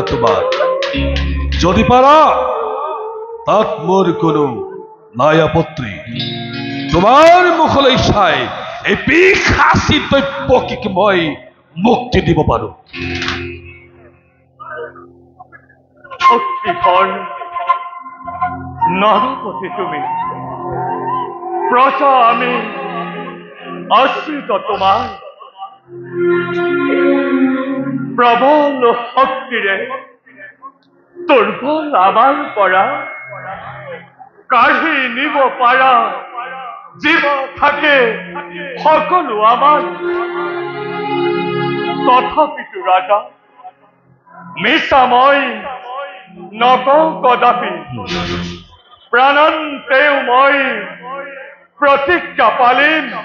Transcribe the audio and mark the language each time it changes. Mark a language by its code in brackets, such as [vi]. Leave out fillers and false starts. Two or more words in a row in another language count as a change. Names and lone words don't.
[as] তোমাৰ যদি পাৰা তাত মোৰ কোনো নাই আপত্তি তোমাৰ মুখলৈ চাই এই পিশাচী দৈৱকীক মই মুক্তি দিব পাৰো নরপতি তুমি প্রজা আমি আশ্রিত তোমার প্রবল শক্তিরে দুর্বল আমার পরা কাঢ়ি নিব পারা জীব থাকে সকলো আমার তথাপিতো রাজা মিছাময় নকওঁ কদাপি প্ৰাণন্তেও মই প্ৰতিজ্ঞা পালিম